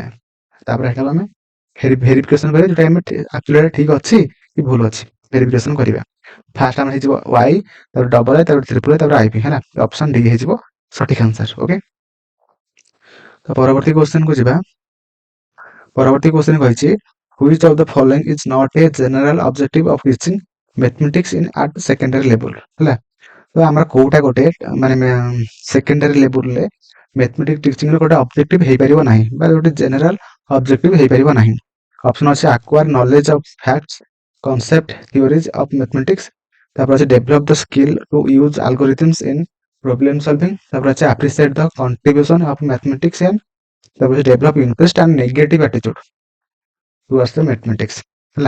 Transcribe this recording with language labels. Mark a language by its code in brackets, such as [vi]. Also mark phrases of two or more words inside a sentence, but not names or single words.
[or] ତାପରେ ସେଟାକୁ ଆମେ ଭେରିଫିକେସନ କରିବା, ଯୋଉଟା ଆମେ ଆକ୍ଚୁଆଲି ଠିକ ଅଛି କି ଭୁଲ ଅଛି, ଭେରିଫିକେସନ କରିବା। ଫାଷ୍ଟ ଆମର ହେଇଯିବ ୱାଇ, ତାପରେ [en] double I, [or] ତାପରେ [en] triple I, [or] ତାପରେ ଆଇପି ହେଲା। [en] option D [or] ହେଇଯିବ ସଠିକ ଆନ୍ସର। ଓକେ, ତ ପରବର୍ତ୍ତୀ କ୍ୱେଶ୍ଚନ କୁ ଯିବା। ପରବର୍ତ୍ତୀ କ୍ୱେଶ୍ଚନ କହିଛି, [en] which of the following is not a general objective of teaching mathematics in at secondary level ହେଲା। [or] ତ ଆମର କୋଉଟା ଗୋଟେ ମାନେ ସେକେଣ୍ଡାରୀ ଲେବୁଲରେ [en] mathematics teaching [or] ର ଗୋଟେ ଅବଜେକ୍ଟିଭ ହେଇପାରିବ ନାହିଁ ବା ଗୋଟେ [en] general objective [or] ହେଇପାରିବ ନାହିଁ। [en] option ଅଛି acquire knowledge of facts, concept, theories of mathematics, [or] ତାପରେ ଅଛି [en] develop the skill to use algorithms in problem solving, [or] ତାପରେ ଅଛି [en] appreciate the contribution of mathematician, ତାପରେ develop interest and negative attitude towards the mathematics ହେଲା।